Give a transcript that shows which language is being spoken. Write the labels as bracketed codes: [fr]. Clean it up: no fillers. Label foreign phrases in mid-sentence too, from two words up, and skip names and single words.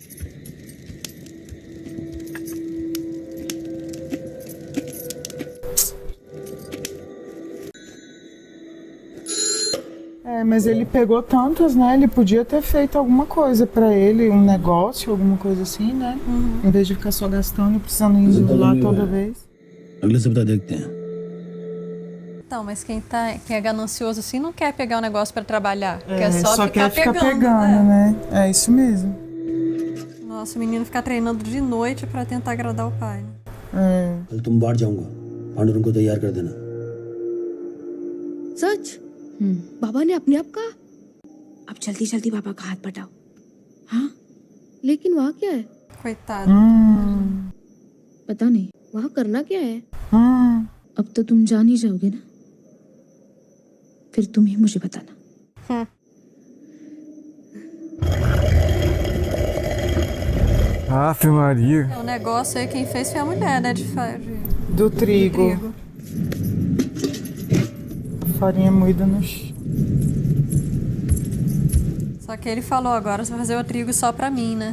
[pt] É, mas ele pegou tantos, né? Ele podia ter feito alguma coisa pra ele, um negócio, alguma coisa assim, né? Em vez de ficar só gastando e precisando ir lá toda vez. [hi] अगले सप्ताह देखते हैं [pt] Então, mas quem é ganancioso assim não quer pegar o negócio pra trabalhar. É, quer só quer ficar pegando, é. né? É isso mesmo. Nossa, o menino ficar treinando de noite pra tentar agradar o pai. É. [hi] कल तुम बाहर जाऊंगा पांडुरंग को तैयार कर देना सच बाबा ने अपने आप कहा अब जल्दी जल्दी पापा का हाथ बटाओ। हाँ, लेकिन वहाँ क्या है? [pt] Coitado. [hi] पता नहीं वहाँ करना क्या है। अब तो तुम जान ही जाओगे ना, फिर तुम ही मुझे बताना। [pt] Aff, Maria. O negócio aí quem fez foi a mulher, né? Do trigo. Farinha moída no chão. Só que ele falou agora, você vai fazer o trigo só pra mim, né?